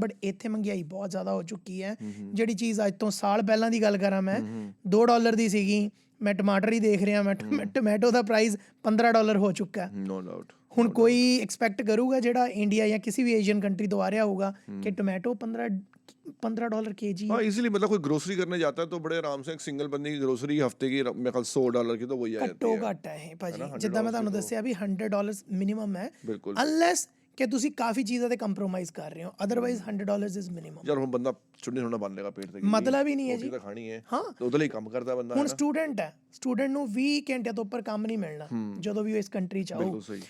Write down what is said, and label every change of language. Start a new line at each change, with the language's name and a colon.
Punjabi: But ਇੱਥੇ ਮਹਿੰਗਾਈ ਬਹੁਤ ਜ਼ਿਆਦਾ ਹੋ ਚੁੱਕੀ ਹੈ। ਜਿਹੜੀ ਚੀਜ਼ ਅੱਜ ਤੋਂ ਸਾਲ ਪਹਿਲਾਂ ਦੀ ਗੱਲ ਕਰਾਂ ਮੈਂ $2 ਦੀ ਸੀਗੀ, ਮੈਂ ਟਮਾਟਰ ਹੀ ਦੇਖ ਰਿਹਾ, ਮੈਂ ਟੋਮੈਟੋ ਦਾ ਪ੍ਰਾਈਸ $15 ਹੋ ਚੁੱਕਾ। No doubt. ਹੁਣ ਕੋਈ ਐਕਸਪੈਕਟ ਕਰੂਗਾ ਜਿਹੜਾ ਇੰਡੀਆ ਜਾਂ ਕਿਸੇ ਵੀ ਏਸ਼ੀਅਨ ਕੰਟਰੀ ਤੋਂ ਆ ਰਿਹਾ ਹੋਊਗਾ ਕਿ ਟੋਮੈਟੋ $15 kg?
Hindi: हाँ, इजीली, मतलब कोई ग्रोसरी करने जाता है तो बड़े आराम से एक सिंगल बंदे की ग्रोसरी हफ्ते की मेरे ख्याल $100 की तो वही आ जाती है।
Punjabi: ਘੱਟੋ ਘੱਟ ਹੈ ਭਾਜੀ, ਜਿੱਦਾਂ ਮੈਂ ਤੁਹਾਨੂੰ ਦੱਸਿਆ ਵੀ $100 ਮਿਨੀਮਮ ਹੈ, ਬਿਲਕੁਲ, ਅਨਲੈਸ ਕਿ ਤੁਸੀਂ ਕਾਫੀ ਚੀਜ਼ਾਂ ਤੇ ਕੰਪਰੋਮਾਈਜ਼ ਕਰ ਰਹੇ ਹੋ, ਅਦਰਵਾਈਜ਼ $100 ਇਜ਼ ਮਿਨੀਮਮ। ਯਾਰ ਹੁਣ ਬੰਦਾ ਚੁੰਨੀ ਥੋੜਾ ਬੰਨ ਲੇਗਾ ਪੇਟ ਤੇ, ਮਤਲਬ ਹੀ ਨਹੀਂ ਹੈ ਜੀ, ਤਾਂ ਖਾਣੀ ਹੈ। ਹਾਂ, ਉਹਦੇ ਲਈ ਕੰਮ ਕਰਦਾ ਬੰਦਾ। ਹੁਣ ਸਟੂਡੈਂਟ ਹੈ, ਸਟੂਡੈਂਟ ਨੂੰ 20 ਘੰਟਿਆਂ ਤੋਂ ਉੱਪਰ ਕੰਮ ਨਹੀਂ ਮਿਲਣਾ ਜਦੋਂ ਵੀ ਉਹ ਇਸ ਕੰਟਰੀ 'ਚ ਆਊ।